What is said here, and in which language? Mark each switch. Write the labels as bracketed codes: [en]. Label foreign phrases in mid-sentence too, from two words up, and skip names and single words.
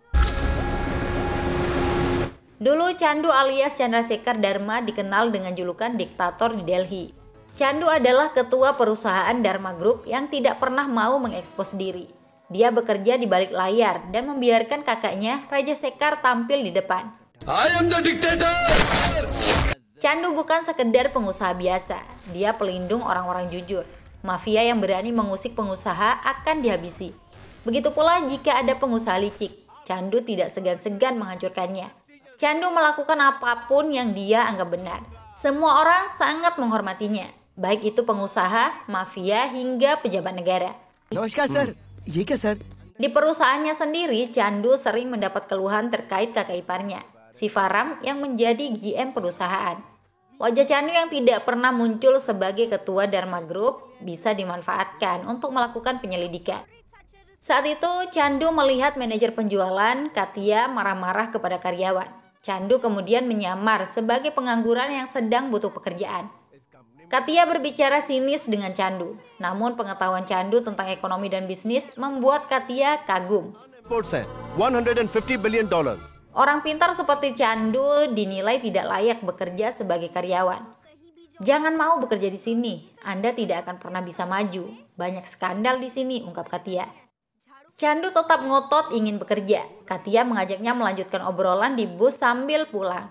[id] Dulu Chandu alias Chandrasekhar Dharma dikenal dengan julukan diktator di Delhi. Chandu adalah ketua perusahaan Dharma Group yang tidak pernah mau mengekspos diri. Dia bekerja di balik layar dan membiarkan kakaknya Raja Sekar tampil di depan. [en] I am the dictator! [id] Chandu bukan sekedar pengusaha biasa. Dia pelindung orang-orang jujur. Mafia yang berani mengusik pengusaha akan dihabisi. Begitu pula jika ada pengusaha licik. Chandu tidak segan-segan menghancurkannya. Chandu melakukan apapun yang dia anggap benar. Semua orang sangat menghormatinya. Baik itu pengusaha, mafia, hingga pejabat negara. [hi] नमस्कार सर, ये क्या सर? [id] Di perusahaannya sendiri, Chandu sering mendapat keluhan terkait kakak iparnya, Sivaram yang menjadi GM perusahaan. Wajah Chandu yang tidak pernah muncul sebagai ketua Dharma Group bisa dimanfaatkan untuk melakukan penyelidikan. Saat itu, Chandu melihat manajer penjualan, Katia, marah-marah kepada karyawan. Chandu kemudian menyamar sebagai pengangguran yang sedang butuh pekerjaan. Katia berbicara sinis dengan Chandu, namun pengetahuan Chandu tentang ekonomi dan bisnis membuat Katia kagum. [en] Reports है, $150 billion. [id] Orang pintar seperti Chandu dinilai tidak layak bekerja sebagai karyawan. Jangan mau bekerja di sini, Anda tidak akan pernah bisa maju. Banyak skandal di sini, ungkap Katia. Chandu tetap ngotot ingin bekerja. Katia mengajaknya melanjutkan obrolan di bus sambil pulang.